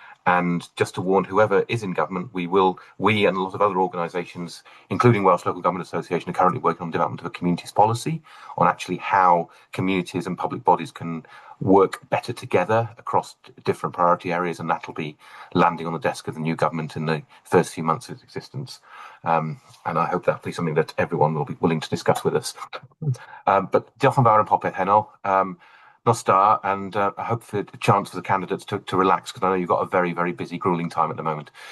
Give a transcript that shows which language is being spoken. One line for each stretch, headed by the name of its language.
English: And just to warn whoever is in government, we and a lot of other organisations, including Welsh Local Government Association, are currently working on development of a communities policy on actually how communities and public bodies can work better together across different priority areas, and that'll be landing on the desk of the new government in the first few months of its existence. And I hope that'll be something that everyone will be willing to discuss with us.
Welsh: But diolch yn fawr am popeth heno. Nos da,
English: and I hope for a chance for the candidates to relax, because I know you've got a very, very busy, grueling time at the moment.